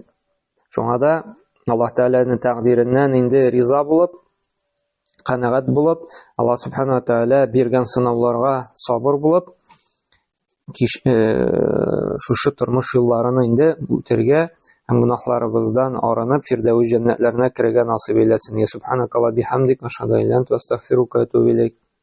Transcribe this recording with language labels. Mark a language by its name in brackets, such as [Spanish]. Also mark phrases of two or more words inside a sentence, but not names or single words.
[Tatar] Шуңа да Аллаһ Тааляның тәкъдиреннән инде риза булып, канәгать булып, Аллаһ Субханаһу ва Тааля биргән сынауларга сабыр булып, шушы тормыш юлларını инде үтәргә һәм гынаһларыбыздан арынып, фирдәүс җәннәтләренә керергә насыйп әйләсен. [Arabic] سبحانك اللهم بحمدك أشهد أن لا إلا أنت أستغفرك وأتوب إليك.